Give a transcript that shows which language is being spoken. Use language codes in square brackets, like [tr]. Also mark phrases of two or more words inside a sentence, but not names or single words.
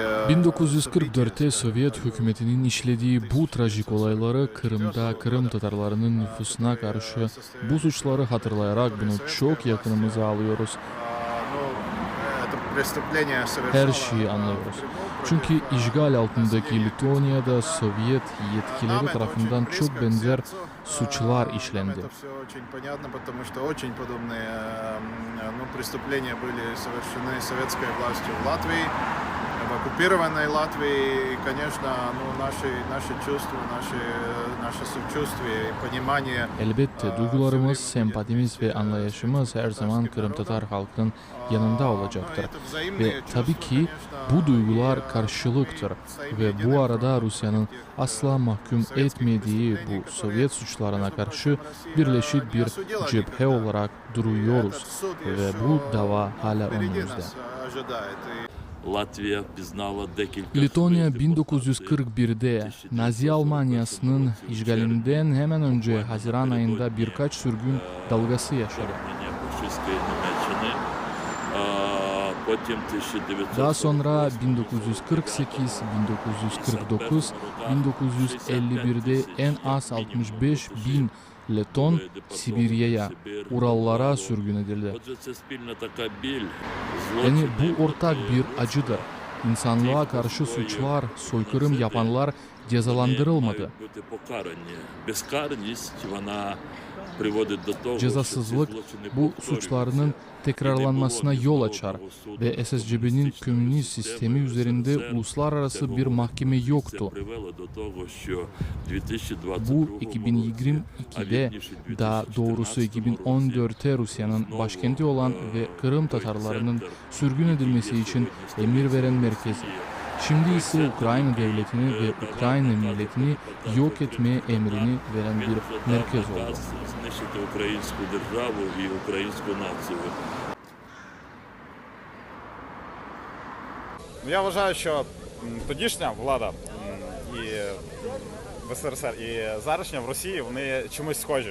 [tr] 1944'te Sovyet hükümetinin işlediği bu trajik olayları Kırım'da Kırım Tatarlarının nüfusuna karşı bu suçları hatırlayarak bunu çok yakınımıza alıyoruz. Her şeyi anlıyoruz. Çünkü işgal altındaki Litvanya'da Sovyet yetkilileri tarafından çok benzer suçlar işlendi. [ru] в оккупированной Латвии, и, конечно, наши чувства, наше сочувствие и понимание. [tr] Elbette duygularımız, sempatimiz ve anlayışımız her zaman Kırım Tatar halkının yanında olacaktır. Ve tabii ki bu duygular karşılıktır ve bu arada Rusya'nın asla mahkum etmediği bu Sovyet suçlarına karşı birleşik bir cephe olarak duruyoruz ve bu dava hala önümüzde. [uk] Латвия пізнала декілька [tr] Litonya 1941'de Nazi Almanyasının işgalinden hemen önce Haziran ayında birkaç sürgün dalgası yaşadı. [uk] фашистської Німеччини. Потім 1940 [tr] Daha sonra 1948, 1949, 1951'de en az 65 bin Leton Sibirya'ya, Urallara sürgün edildi. [uk] Отже, це спільна така біль, [tr] Yani [uk] злочини, [tr] bu ortak bir acıdır. İnsanlığa karşı suçlar, soykırım yapanlar cezalandırılmadı. [uk] мають бути покарані. Безкарність, вона приводить до того, що ці [tr] Cezasızlık [uk] злочини [tr] bu [uk] повторюються. [tr] suçlarının tekrarlanmasına yol açar ve SSCB'nin komünist sistemi üzerinde uluslararası bir mahkeme yoktu. [uk] Це привело до того, що 2022 [tr] Bu 2022'de, daha doğrusu 2014'te Rusya'nın başkenti olan ve Kırım Tatarlarının sürgün edilmesi için emir veren merkezi. Şimdi ise Ukrayna devletini ve Ukrayna milletini yok etmeye emrini veren bir merkez oldu. [uk] наказ знищити українську державу і українську націю. Я вважаю, що тодішня влада і в СРСР, і зарашня в Росії, вони чимось схожі.